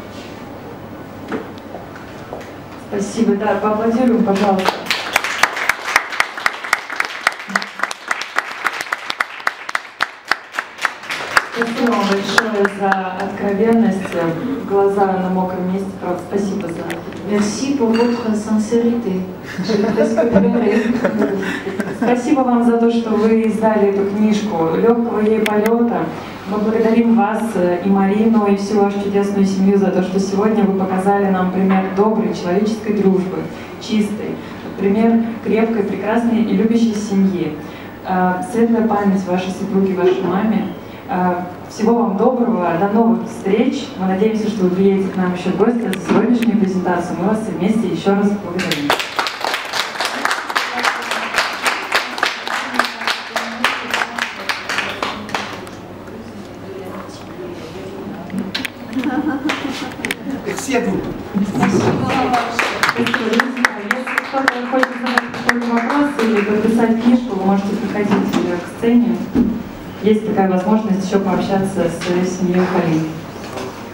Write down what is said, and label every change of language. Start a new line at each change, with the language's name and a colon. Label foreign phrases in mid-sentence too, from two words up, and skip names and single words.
Russian: Спасибо, да, поаплодируем, пожалуйста. Спасибо вам большое за откровенность, глаза на мокром месте, правда, спасибо за это.
French: Merci pour votre sincérité.
Russian: Спасибо вам за то, что вы издали эту книжку «Легкого ей полета». Мы благодарим вас и Марину, и всю вашу чудесную семью за то, что сегодня вы показали нам пример доброй человеческой дружбы, чистой, пример крепкой, прекрасной и любящей семьи. Светлая память вашей супруге, вашей маме. Всего вам доброго, до новых встреч. Мы надеемся, что вы приедете к нам еще в гости за сегодняшнюю презентацию. Мы вас все вместе еще раз благодарим.
French: Merci à vous.
Russian: Если кто-то хочет задать какой-то вопрос или подписать книжку, вы можете приходить к сцене. Есть такая возможность еще пообщаться с семьей Полины.